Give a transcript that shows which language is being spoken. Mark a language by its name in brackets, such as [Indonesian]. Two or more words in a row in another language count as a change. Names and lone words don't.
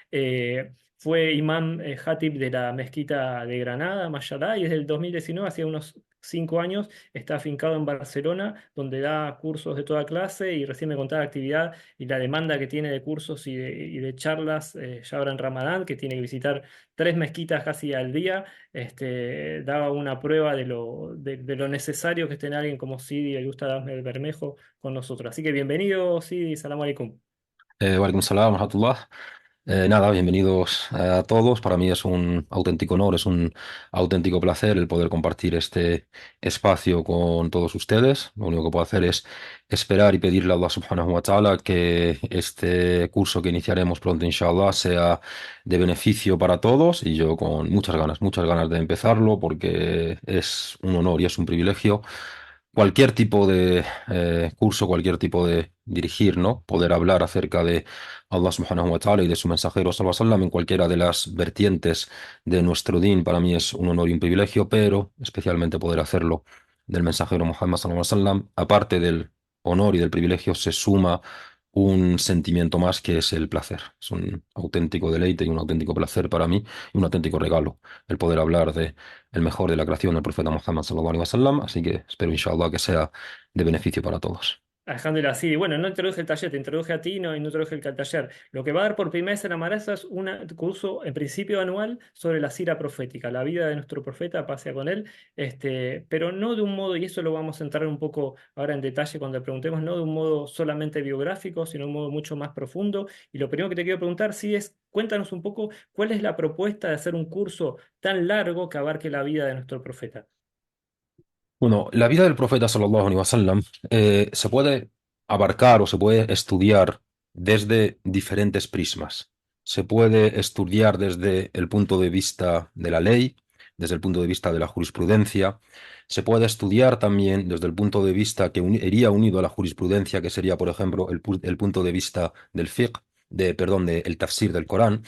[Spanish] Fue imán Hatib de la mezquita de Granada, Mayalá, y desde el 2019, hace unos 5 años, está afincado en Barcelona, donde da cursos de toda clase y recién me contaba la actividad y la demanda que tiene de cursos y de charlas, ya ahora en Ramadán, que tiene que visitar 3 mezquitas casi al día. Daba una prueba de lo necesario que es tener alguien como Sidi el Ustad Ahmed Bermejo con nosotros. Así que bienvenido, [Arabic] سيدي سلام عليكم. وعليكم السلام رحمة الله. [Spanish] Nada, bienvenidos a todos. Para mí es un auténtico honor, es un auténtico placer el poder compartir este espacio con todos ustedes. Lo único que puedo hacer es esperar y pedirle a Allah [Arabic] سبحانه وتعالى [Spanish] que este curso que iniciaremos pronto, inshallah, sea de beneficio para todos y yo con muchas ganas de empezarlo porque es un honor y es un privilegio cualquier tipo de curso, cualquier tipo de dirigir, ¿no? Poder hablar acerca de Allah [Arabic] سبحانه وتعالى [Spanish] y de su mensajero [Arabic] صلى الله عليه وسلم [Spanish] en cualquiera de las vertientes de nuestro din para mí es un honor y un privilegio, pero especialmente poder hacerlo del mensajero Muhammad sallallahu alaihi wasallam, aparte del honor y del privilegio, se suma un sentimiento más que es el placer. Es un auténtico deleite y un auténtico placer para mí y un auténtico regalo el poder hablar de el mejor de la creación, el profeta Muhammad [Arabic] صلى الله عليه وسلم, [Spanish] así que espero inshallah que sea de beneficio para todos. Alejandra, sí, bueno, no introduje el taller, te introduje a ti y no introduje el taller. Lo que va a dar por primera vez en la Madraza es un curso, en principio anual, sobre la sira profética, la vida de nuestro profeta, pasea con él, pero no de un modo, y eso lo vamos a entrar un poco ahora en detalle cuando le preguntemos, no de un modo solamente biográfico, sino de un modo mucho más profundo. Y lo primero que te quiero preguntar, sí, es, cuéntanos un poco cuál es la propuesta de hacer un curso tan largo que abarque la vida de nuestro profeta. Bueno, la vida del profeta [Arabic] صلى الله عليه وسلم [Spanish] se puede abarcar o se puede estudiar desde diferentes prismas. Se puede estudiar desde el punto de vista de la ley, desde el punto de vista de la jurisprudencia. Se puede estudiar también desde el punto de vista que iría unido a la jurisprudencia, que sería, por ejemplo, el punto de vista del fiqh, perdón, del tafsir del Corán.